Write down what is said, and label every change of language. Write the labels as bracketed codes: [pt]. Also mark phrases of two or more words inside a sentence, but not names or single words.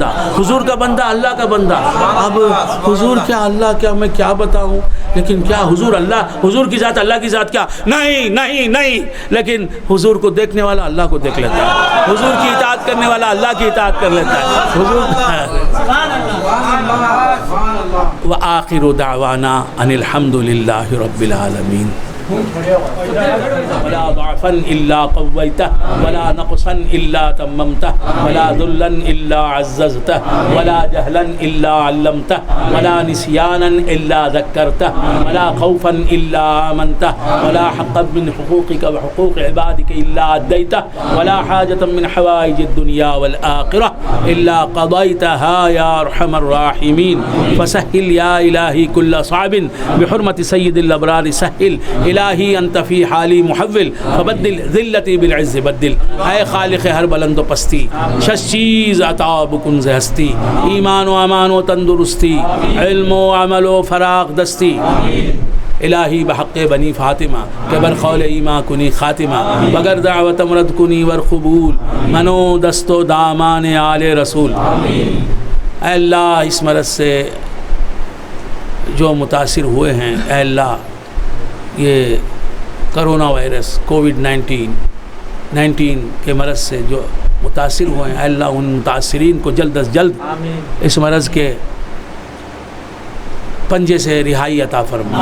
[ur] حضور کا بندہ، اللہ کا بندہ. اب حضور کیا، اللہ کیا، میں کیا بتاؤں. لیکن کیا حضور اللہ، حضور کی ذات اللہ کی ذات کیا؟ نہیں نہیں نہیں. لیکن حضور کو دیکھنے والا اللہ کو دیکھ لیتا ہے، حضور کی اطاعت کرنے والا اللہ کی اطاعت کر لیتا ہے. [ar] حضور وآخر دعوانا ان الحمد للہ رب العالمین. ولا ضعفا الا قويته ولا نقصا الا تممته ولا ذلا الا عززته ولا جهلا الا علمته ولا نسيانا الا ذكرته ولا خوفا الا امنته ولا حقا من حقوقك وحقوق عبادك الا اديته ولا حاجة من حوائج الدنيا والآخرة الا قضيتها يا ارحم الراحمين. فسهل يا الهي كل صعب بحرمة سيد الابرار. سهل الہی انت فی حالی محول فبدل ذلتی بالعز بدل. [fa] اے خالق ہر بلند و پستی، شش چیز عطا بکن ز ہستی. ایمان و امان و تندرستی، علم و عمل و فراغ دستی. الہی بحق بنی فاطمہ کہ بر قول ایما کنی خاتمہ. بگر دعوت مرد کنی ور قبول منو دست و دامان آل رسول. [ur] اے اللہ اس مرض سے جو متاثر ہوئے ہیں، اے اللہ یہ [en] corona virus [ur] کووڈ-19 کے مرض سے جو متاثر ہوئے ہیں، اللہ ان متاثرین کو جلد از جلد اس مرض کے پنجے سے رہائی عطا فرما.